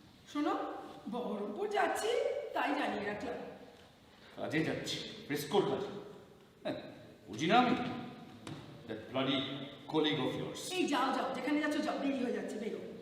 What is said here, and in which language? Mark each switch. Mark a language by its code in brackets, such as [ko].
[bn] শোনো, বহরমপুর যাচ্ছি তাই জানিয়ে রাখলাম। কাজে যাচ্ছি? ফ্রেস্কোর কাজে? হ্যাঁ, বুঝি না আমি? [en] That bloody colleague of yours. [bn] এই যাও যাও, যেখানে যাচ্ছ যাও, দেরি হয়ে যাচ্ছে, বেরো।